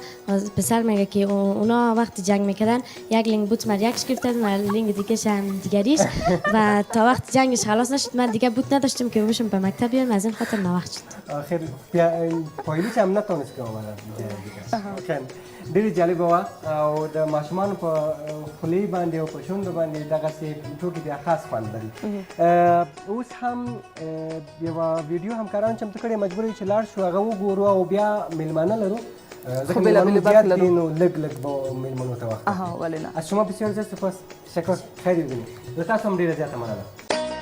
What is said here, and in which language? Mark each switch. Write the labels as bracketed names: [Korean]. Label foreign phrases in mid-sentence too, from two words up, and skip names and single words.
[Persian] پسر میگه که اونا وقتی جنگ میکردن یک لینگ بوت من یکش گرفتن و لینگ دیگهش هم دیگریش و تا وقت جنگش خلاص نشد من دیگه بوت نداشتم که بشم به مکتب بیام، از این خاطر ناوقت شد. آخر پایلیش هم نتونست که آمدن دیگه. [Pashto] ډېر جالب وه او د ماشومانو په خولې باندې او په شونډو باندې دغسې ټوکې د خاص خوند لري. اوس هم یوه ویډیو همکاران چمتو کړې مجبور یو چې لاړ شو هغه وګورو او بیا میلمانه لرو ځکه میلمانه زیات دي نو لږ لږ به میلمنو ته وخت ولې نه [Persian] از شما بسیار زیاد سپاس. تشکر. خیلی ببینید. [Pashto] له تاسو هم ډېره زیاته مننه.